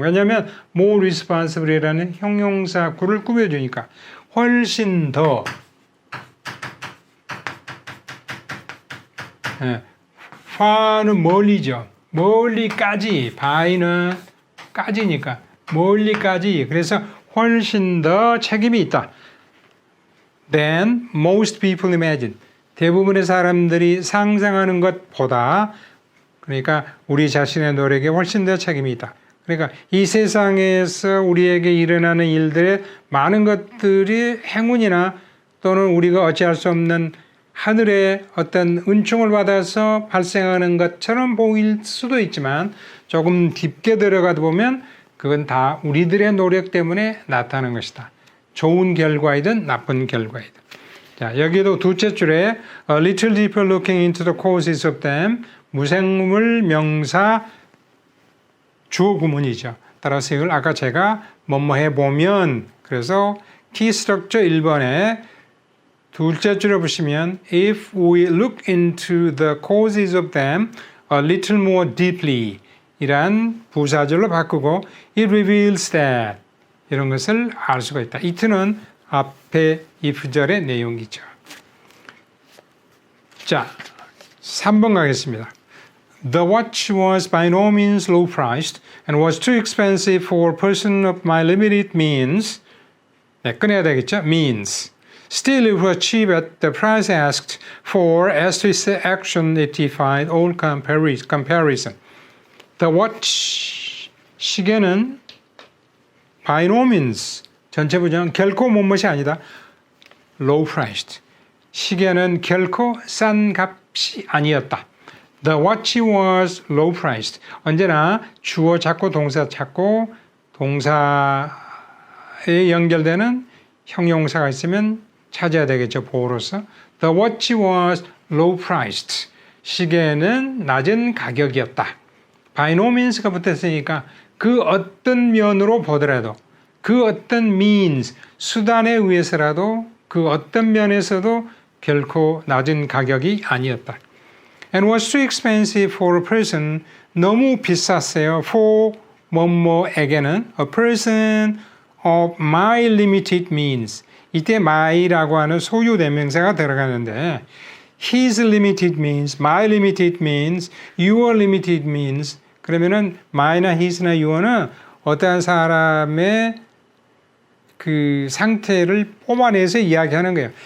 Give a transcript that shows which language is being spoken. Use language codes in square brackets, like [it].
[ko] 왜냐하면 [en] more responsible [ko] 이라는 형용사 구를 꾸며주니까 훨씬 더 far는 멀리죠. 멀리까지 by는 까지니까 멀리까지 그래서 훨씬 더 책임이 있다. [en] Than most people imagine. [ko] 대부분의 사람들이 상상하는 것보다 그러니까 우리 자신의 노력에 훨씬 더 책임이 있다. 그러니까 이 세상에서 우리에게 일어나는 일들의 많은 것들이 행운이나 또는 우리가 어찌할 수 없는 하늘의 어떤 은총을 받아서 발생하는 것처럼 보일 수도 있지만 조금 깊게 들어가다 보면 그건 다 우리들의 노력 때문에 나타나는 것이다. 좋은 결과이든 나쁜 결과이든. 자, 여기도 둘째 줄에 [en] a little deeper looking into the causes of them [ko] 무생물 명사 주어 구문이죠. 따라서 이걸 아까 제가 뭐뭐 해보면 그래서 key structure 1번에 둘째 줄에 보시면 [en] if we look into the causes of them a little more deeply [ko] 이란 부사절로 바꾸고 [en] it reveals that [ko] 이런 것을 알 수가 있다. it는 앞에 if절의 내용이죠. 자, 3번 가겠습니다. [en] The watch was by no means low-priced and was too expensive for a person of my limited means. [ko] 네, 꺼내야 되겠죠? means. [en] Still, it was cheap at the price asked for as to its action it defied all comparison. The watch, [ko] 시계는 [en] by no means, [ko] 전체 부정 결코 못못이 아니다. [en] low-priced. [ko] 시계는 결코 싼 값이 아니었다. [en] The watch was low-priced. [ko] 언제나 주어 찾고 동사 찾고 동사에 연결되는 형용사가 있으면 찾아야 되겠죠. 보호로서. [en] The watch was low-priced. [ko] 시계는 낮은 가격이었다. [en] By no means [ko] 가 붙었으니까 그 어떤 면으로 보더라도 그 어떤 means, 수단에 의해서라도 그 어떤 면에서도 결코 낮은 가격이 아니었다. [en] And was too expensive for a person. [ko] 너무 비쌌어요. [en] For 뭐뭐에게는 a person of my limited means. [ko] 이때 my라고 하는 소유 대명사가 들어가는데 [en] his limited means, my limited means, [ko] your limited means 그러면은 my나 his나 your는 어떠한 사람의 그 상태를 뽑아내서 이야기하는 거예요.